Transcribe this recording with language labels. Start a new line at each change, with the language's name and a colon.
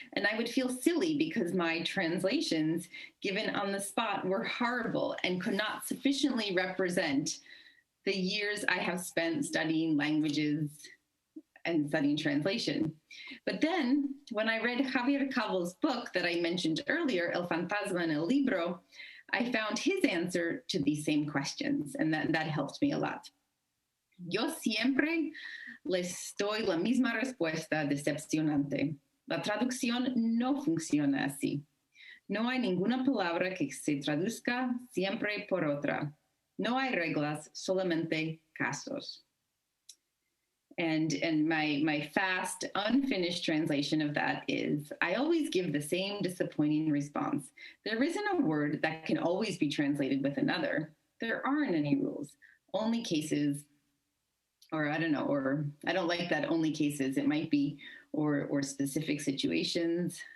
English: And I would feel silly because my translations given on the spot were horrible and could not sufficiently represent the years I have spent studying languages and studying translation. But then when I read Javier Calvo's book that I mentioned earlier, El Fantasma en el Libro, I found his answer to these same questions, and that helped me a lot.
Spanish: Yo siempre les doy la misma respuesta decepcionante. La traducción no funciona así. No hay ninguna palabra que se traduzca siempre por otra. No hay reglas, solamente casos.
English: And my fast, unfinished translation of that is, I always give the same disappointing response. There isn't a word that can always be translated with another. There aren't any rules, only cases, or I don't know, or I don't like that only cases, it might be, or specific situations.